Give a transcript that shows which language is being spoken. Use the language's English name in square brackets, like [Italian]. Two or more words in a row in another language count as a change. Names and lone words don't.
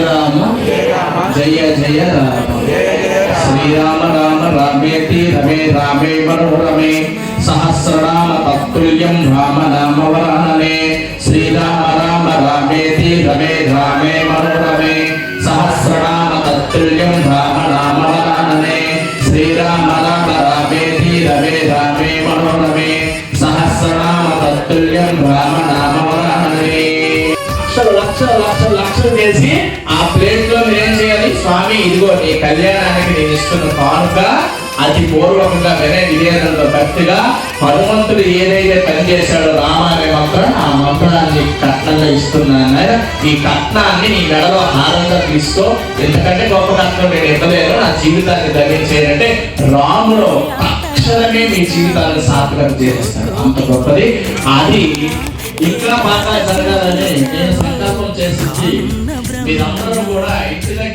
[Sanskrit] राम जय जय राम श्री राम राम रामेति रमे रामे मनोरमे सहस्रनाम तत्तुल्यं राम नाम वरानने श्री राम राम रामेति रमे रामे मनोरमे सहस्रनाम तत्तुल्यं राम नाम वरानने श्री राम राम रामेति रमे रामे मनोरमे सहस्रनाम तत्तुल्यं राम नाम वरानने [Telugu] లక్షలు చేసి ఆ ప్లేట్ లో ఏం చేయాలి స్వామి ఇదిగో నీ కళ్యాణానికి నేను ఇస్తున్న కానుక అతి పూర్వకంగా వినయంతో భక్తిగా హనుమంతుడు ఏదైతే పని చేశాడో రామ అనే మంత్రం ఆ మంత్రాన్ని కట్నంగా ఇస్తున్నాను ఈ కట్నాన్ని నీ మెడలో హారంగా తీసుకో ఎందుకంటే గొప్ప కట్నం నేను ఇవ్వలేను నా జీవితాన్ని ధరించేయంటే రాముడు అక్షరమే మీ జీవితాన్ని సార్థకం చేస్తాడు అంత గొప్పది అది ఇంకా బాగా జరగాలని నేను సంకల్పం చేసి మీరందరూ కూడా